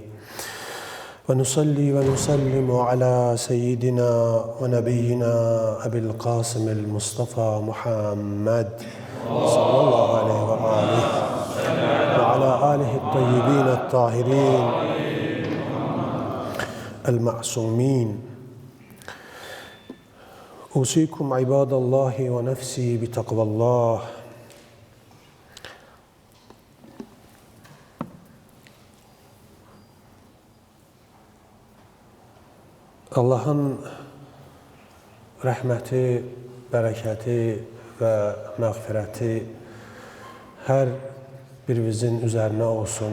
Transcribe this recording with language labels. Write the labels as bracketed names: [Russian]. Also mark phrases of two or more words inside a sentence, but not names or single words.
[Arabic] ونصلي ونسلم على سيدنا ونبينا أبي القاسم المصطفى محمد صلى الله عليه وآله وعلى آله الطيبين الطاهرين المعصومين أوصيكم عباد الله ونفسي بتقوى الله [Azerbaijani] Allahın rəhməti, bərəkəti və məğfirəti hər birimizin üzərinə olsun.